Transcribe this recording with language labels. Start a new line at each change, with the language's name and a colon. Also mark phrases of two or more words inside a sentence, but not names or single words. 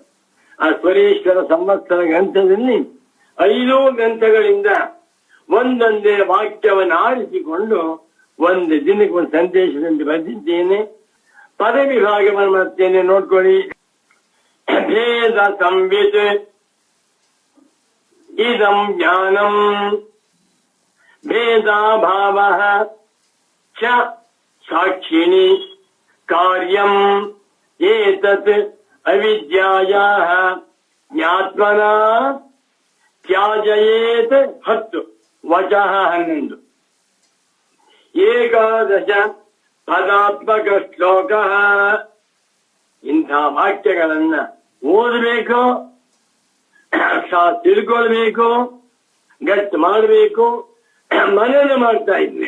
Kannada: ಆ ಸ್ವರೇಶ್ವರ ಸಂವತ್ಸರ ಗ್ರಂಥದಲ್ಲಿ 5 ಗ್ರಂಥಗಳಿಂದ ಒಂದೊಂದೇ ವಾಕ್ಯವನ್ನು ಆರಿಸಿಕೊಂಡು ಒಂದು ದಿನಕ್ಕೆ ಒಂದು ಸಂದೇಶದಲ್ಲಿ ಬರೆದಿದ್ದೇನೆ. ಪದವಿಭಾಗವನ್ನು ಮಾಡ್ತೇನೆ, ನೋಡ್ಕೊಳ್ಳಿ.
Sanskrit: ಭೇದ ಸಂವಿತ್ ಇದಂ ಜ್ಞಾನಂ ಭೇದಾಭಾವಃ ಚ ಸಾಕ್ಷಿಣಿ ಕಾರ್ಯಂ ಏತತ್ ಅವಿದ್ಯಾಯಾಃ ಜ್ಞಾತ್ಮನಾ ತ್ಯಾಜಯೇತ್ 10 ವಚಃ 11 ಏಕಾದಶ ಪದಾತ್ಮಕ ಶ್ಲೋಕ.
Kannada: ಇಂಥ ವಾಕ್ಯಗಳನ್ನ ಓದಬೇಕು, ತಿಳ್ಕೊಳ್ಬೇಕು, ಗಟ್ಟು ಮಾಡಬೇಕು, ಮನನ ಮಾಡ್ತಾ ಇದ್ನೆ.